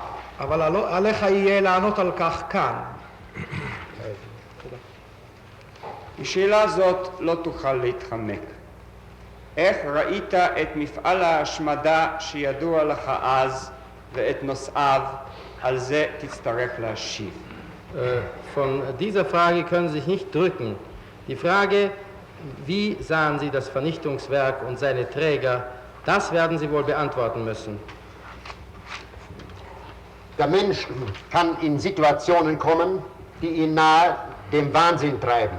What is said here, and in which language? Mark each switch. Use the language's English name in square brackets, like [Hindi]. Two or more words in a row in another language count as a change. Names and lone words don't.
[Hebrew] אבל עליך יהיה לענות על כך כאן. בשאלה זאת לא תוכל להתחמק. איך ראית את מפעל ההשמדה שידוע לך אז ואת נושאיו? על זה תצטרך להשיב. [German] Von dieser Frage können Sie sich nicht drücken. Die Frage, wie sahen Sie das Vernichtungswerk und seine Träger, das werden Sie wohl beantworten müssen. Der Mensch kann in Situationen kommen, die ihn nahe dem Wahnsinn treiben.